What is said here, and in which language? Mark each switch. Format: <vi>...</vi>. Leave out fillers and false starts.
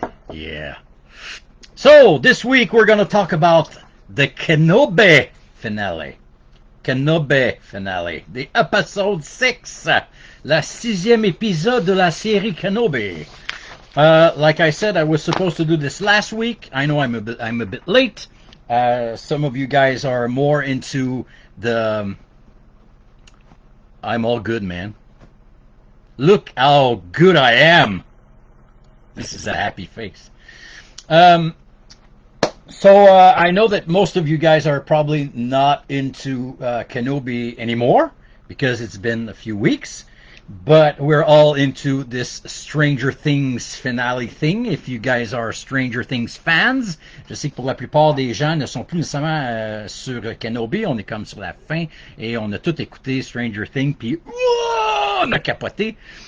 <en>Yeah. So, this week we're going to talk about the Kenobi finale. Kenobi finale. The episode 6.</en> <fr>La 6e épisode de la série Kenobi.</fr> <en>Like I said, I was supposed to do this last week. I know I'm a bit late. Some of you guys are more into the... I'm all good, man. Look how good I am. This is a happy face. So I know that most of you guys are probably not into Kenobi anymore because it's been a few weeks. But we're all into this Stranger Things finale thing. If you guys are Stranger Things fans,</en> <fr>je sais que pour la plupart des gens ne sont plus nécessairement sur Kenobi. On est comme sur la fin et on a tout écouté Stranger Things puis on a capoté.</fr>